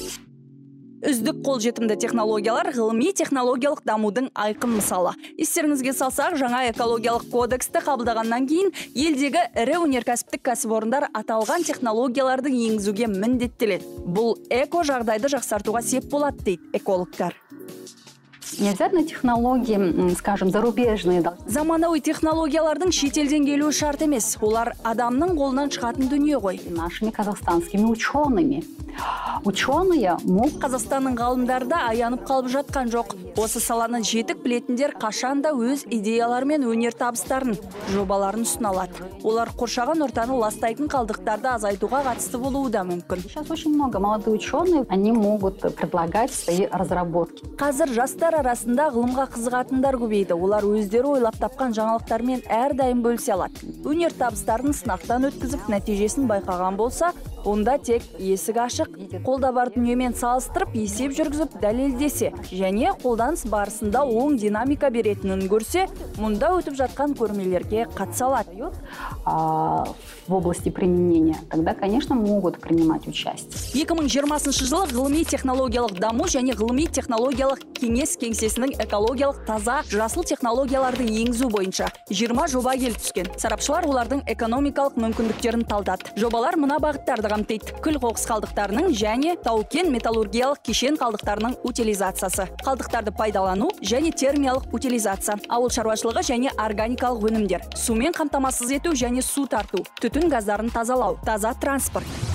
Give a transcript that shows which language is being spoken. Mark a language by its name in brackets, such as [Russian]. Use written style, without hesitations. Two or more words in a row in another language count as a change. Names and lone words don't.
[Kazakh] Үздік қолжетімді технологиялар ғылыми технологиялық дамудың айқын мысалы. Естеріңізге салсақ, жаңа экологиялық кодексті қабылдағаннан кейін елдегі ірі өнеркәсіптік кәсіпорындар аталған технологияларды енгізуге міндеттеледі. Бұл эко жағдайды жақсартуға сеп болады, дейді экологтар. [Russian] Не обязательно технологии, скажем, зарубежные. [Kazakh] Заманауи технологиялардың шетелден келуі шарт емес. Олар адамның қолынан шығатын дүние ғой. [Russian] Нашими казахстанскими учеными. Ученые [Kazakh] Қазақстанның ғалымдары да аянып қалып жатқан жоқ. Осы саланы жетік білетіндер қашанда өз идеялары мен өнертабыстарын, жобаларын ұсыналады. Олар қоршаған ортаны ластайтын қалдықтарды азайтуға қатысты болуы да мүмкін. [Russian] Сейчас очень много молодых ученых, они могут предлагать свои разработки. [Kazakh] Қазір жастар арасында ғылымға қызығатындар көбейді. Олар өздері ойлап тапқан жаңалықтармен әрдайым бөлісе алады. Өнертабыстарын сынақтан өткізіп, нәтижесін байқаған болса, онда тек есік ашық, қолда бар дүниемен салыстырып есеп жүргізіп дәлелдесе және қолданыс барысында оң динамика беретінін көрсе, мұнда өтіп жатқан көрмелерге қатыса алады. [Russian] В области применения, тогда, конечно, могут принимать участие. [Kazakh] 2020 жылы ғылыми технологиялық даму және ғылыми технологиялық кеңес кеңсесінің экологиялық таза жасыл технологияларды енгізу бойынша 20 жоба келіп түскен. Сарапшылар олардың экономикалық мүмкіндіктерін талдады. Жобалар мына бағыттарды қамтиды: күл қоқыс қалдықтарының және тау-кен металлургиялық кешен қалдықтарының утилизациясы, қалдықтарды пайдалану және термиялық утилизация, ауыл шаруашылығы және органикалық өнімдер, сумен қамтамасыз ету және су тарту, түтін газдарын тазалау, таза транспорт.